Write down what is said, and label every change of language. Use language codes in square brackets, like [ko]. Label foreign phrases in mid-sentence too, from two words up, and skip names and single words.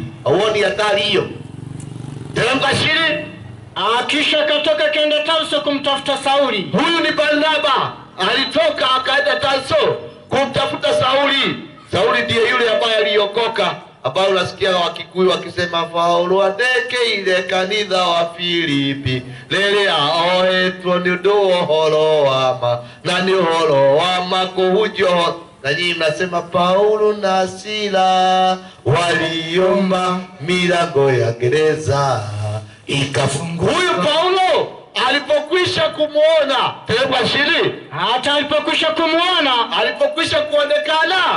[sw] Hauoni hatari hiyo? Teremka shiri. Kisha katoka kaenda Tarso kumtafuta Sauli. Huyu ni Barnaba. Alitoka akaenda Tarso kumtafuta Sauli. Sauli ndiye yule ambaye aliokoka ambao unasikia Wakikuyu wakisema [ki] Paulo atekeire kanitha wa Filipi rĩrĩa ohetwo nĩ ũndũ wa ũhoro wa ma na nĩ ũhoro wa ma kũhunjio. [sw] Na nyinyi mnasema Paulo na Sila waliomba milango ya gereza ikafungua. Huyu Paulo alipokwisha kumuona hata alipokwisha kumuona, alipokwisha kuonekana,